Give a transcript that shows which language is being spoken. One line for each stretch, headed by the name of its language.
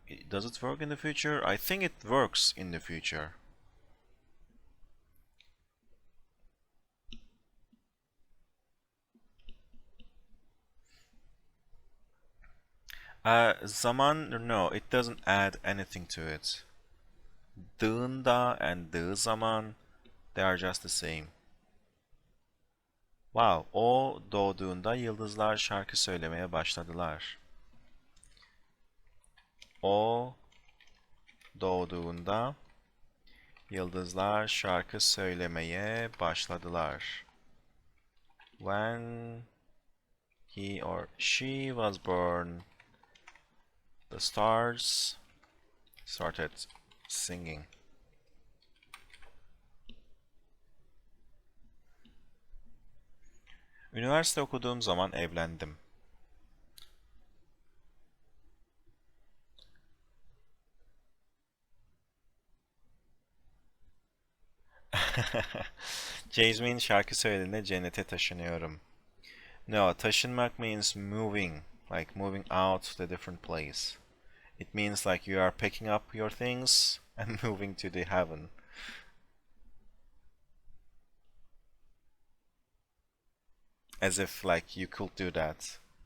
English: Does it work in the future? I think it works in the future. Zaman, no, it doesn't add anything to it. Dığında and dığı zaman, they are just the same.
Turkish: Wow, o doğduğunda yıldızlar şarkı söylemeye başladılar. O doğduğunda yıldızlar şarkı söylemeye başladılar.
English: When he or she was born, the stars started singing.
Turkish: Üniversite okuduğum zaman evlendim. Jasmine şarkı söylediğinde cennete taşınıyorum.
English: No, taşınmak means moving, like moving out to a different place. It means like you are picking up your things and moving to the heaven. As if like you could do that.